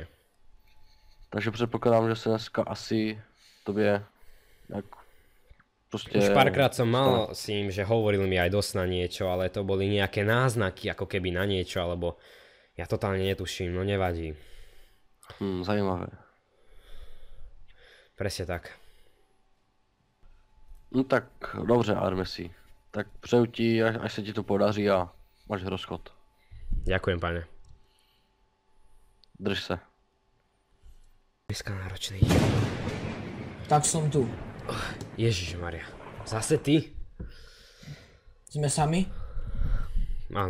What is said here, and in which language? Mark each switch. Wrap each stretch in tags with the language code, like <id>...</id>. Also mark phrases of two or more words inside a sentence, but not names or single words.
<cs>Takže předpokládám, že se dneska asi tobě jak prostě...</cs> <sk>Už párkrát som mal s ním, že hovoril mi aj dosť na niečo, ale to boli nejaké náznaky, ako keby na niečo, alebo ja totálne netuším, no nevadí.</sk> <cs>Zajímavé.</cs> <sk>Presne tak.</sk> <cs>No tak dobře, Armesi. Tak přeju ti, až se ti to podaří a máš rozchod.</cs> <sk>Ďakujem, pane.</sk> <cs>Drž se. Dneska náročný.</cs> <sk>Tak som tu. Ježišmaria. Zase ty? Sme sami? Áno.</sk>